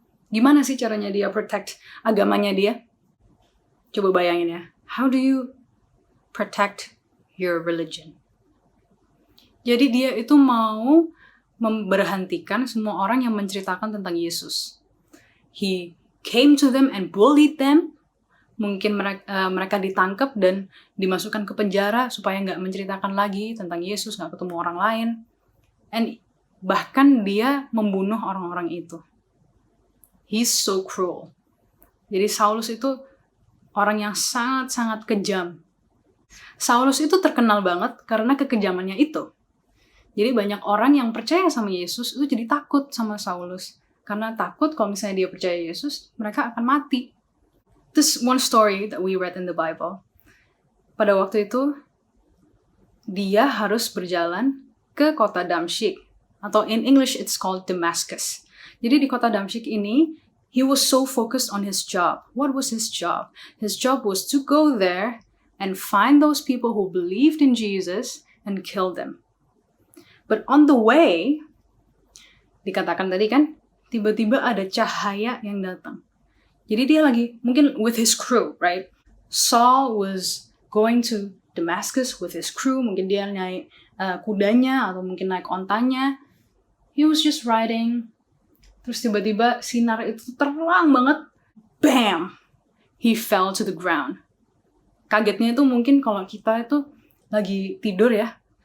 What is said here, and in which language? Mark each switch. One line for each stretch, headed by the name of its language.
Indonesian: Gimana sih caranya dia protect agamanya dia? Coba bayangin ya,
English: how do you protect your religion?
Indonesian: Jadi dia itu mau memberhentikan semua orang yang menceritakan tentang Yesus.
English: He came to them and bullied them.
Indonesian: Mungkin mereka ditangkap dan dimasukkan ke penjara supaya nggak menceritakan lagi tentang Yesus, nggak ketemu orang lain. And bahkan dia membunuh orang-orang itu.
English: He's so cruel.
Indonesian: Jadi Saulus itu orang yang sangat-sangat kejam. Saulus itu terkenal banget karena kekejamannya itu. Jadi banyak orang yang percaya sama Yesus itu jadi takut sama Saulus. Karena takut kalau misalnya dia percaya Yesus, mereka akan mati.
English: This one story that we read in the Bible.
Indonesian: Pada waktu itu, dia harus berjalan ke kota Damsyik. Atau
English: in English, it's called Damascus.
Indonesian: Jadi di kota Damsyik ini,
English: he was so focused on his job. What was his job? His job was to go there and find those people who believed in Jesus and kill them. But on the way,
Indonesian: dikatakan tadi kan, tiba-tiba ada cahaya yang datang. Jadi dia lagi, mungkin
English: with his crew, right? Saul was going to Damascus with his crew.
Indonesian: Mungkin dia naik kudanya atau mungkin naik ontanya.
English: He was just riding.
Indonesian: Terus tiba-tiba sinar itu terang banget. Bam!
English: He fell to the ground.
Indonesian: Kagetnya itu mungkin kalau kita itu lagi tidur ya.